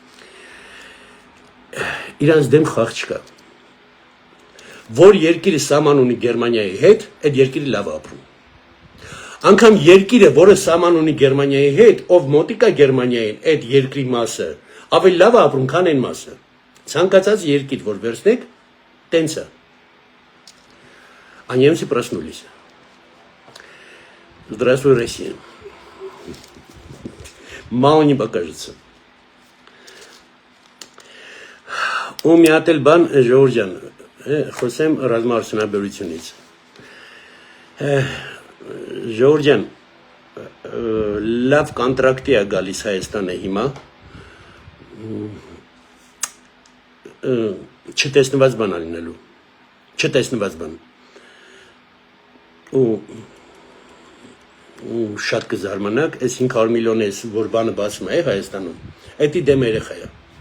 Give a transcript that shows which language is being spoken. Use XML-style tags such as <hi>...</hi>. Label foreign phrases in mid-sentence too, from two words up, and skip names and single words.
<hy>Իրանց դեմ խաղ չկա։ Որ երկիրը սահման ունի Գերմանիայի հետ, այդ երկիրը լավ ապրում։ Անկամ երկիրը, որը սահման ունի Գերմանիայի հետ, ով մոտիկ է Գերմանիային, այդ երկրի մասը, ավելի լավ ապրում, քան այն մասը։ Ցանկացած երկիր, որ վերցնեք, տենց է։</hy> <ru>А немцы проснулись. Здравствуй, Россия. Мало не покажется. У меня</ru> <hy>հատ էլ բան Ժողովուրդ ջան, խոսեմ ռազմաարդյունաբերությունից։ Ժողովուրդ ջան, լավ կոնտրակտի է գալիս Հայաստանը հիմա։ Չտեսնված բան ալինելու։ Չտեսնված բան։ Ու շատ կզարմանաք, այս 500 միլիոն էս, որ բանը բացում է Հայաստանում, էդի դեմ երեխա է։</hy>